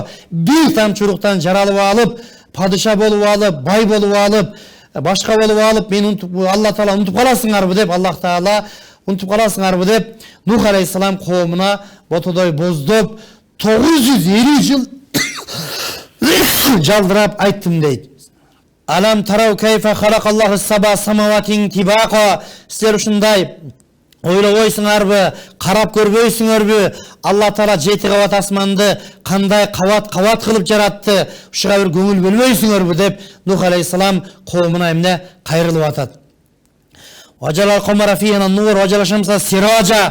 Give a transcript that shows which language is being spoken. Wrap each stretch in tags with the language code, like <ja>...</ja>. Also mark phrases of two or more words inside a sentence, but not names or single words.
<ky>Бир тамчы уруктан жаралып алып, падыша болуп алып, бай болуп алып, башка болуп алып, мен Аллах Таала унутуп каласыңарбы деп, Аллах Таала унутуп каласыңарбы деп Нух алейхисалам коомуна ботодой боздоп 950 жыл жалдырап айттым дейт.</ky> <ar>ألم تروا كيف خلق الله سبع سماوات طباقا.</ar> <ky>Силер ушундай ойлобойсуңарбы, карап көрбөйсүңөрбү? Алла Таала 7 кабат асманды кандай кабат кылып жаратты? Ушуга бир көңүл бөлбөйсүңөрбү деп Нух алейхисалам коомуна эмне кайрылып атат.</ky> <ar>وجعل القمر فيها نور وجعل الشمس سراجا.</ar>